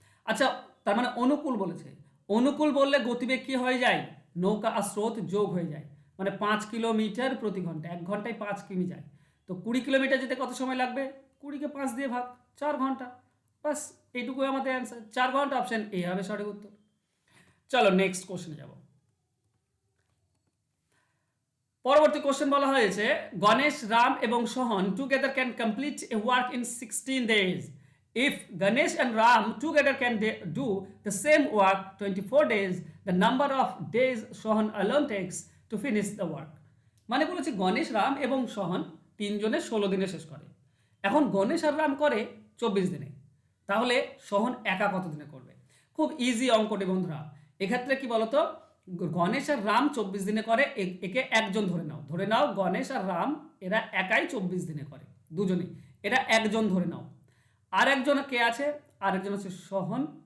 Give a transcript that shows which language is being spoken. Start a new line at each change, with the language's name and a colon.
Bangla: আচ্ছা তার মানে অনুকূল বলেছে, অনুকূল বললে গতিবেগ কি হয়ে যায়, নৌকা আর স্রোত যোগ হয়ে যায়, মানে 5 কিলোমিটার প্রতি ঘন্টা, 1 ঘন্টায় 5 কিমি যায়। তো 20 কিলোমিটার যেতে কত সময় লাগবে, 20-কে 5 দিয়ে ভাগ, 4 ঘন্টা, বাস এইটুকুই আমাদের অ্যান্সার। 4 ঘন্টা, অপশন এ হবে সঠিক উত্তর। চলো নেক্সট কোশ্চেনে যাব। পরবর্তী কোশ্চেন বলা হয়েছে
English: Ganesh, Ram
Bangla: এবং
English: Sohan together can complete a work in 16 days. If Ganesh and Ram together can do the same work 24 days, the number of days Sohan alone takes to finish the work.
Bangla: মানে বলেছে গণেশ, রাম এবং সোহন তিনজনে 16 দিনে শেষ করে। এখন গণেশ আর রাম করে 24 দিনে, তাহলে সোহন একা কত দিনে করবে? খুব ইজি অঙ্কটি বন্ধুরা। এক্ষেত্রে কি বলতো, গণেশ আর রাম 24 দিনে করে, একে একজন ধরে নাও গণেশ আর রাম এরা একাই 24 দিনে করে, দুজনেই, এরা একজন ধরে নাও। আর একজন কে আছে? আর একজন হচ্ছে সোহন।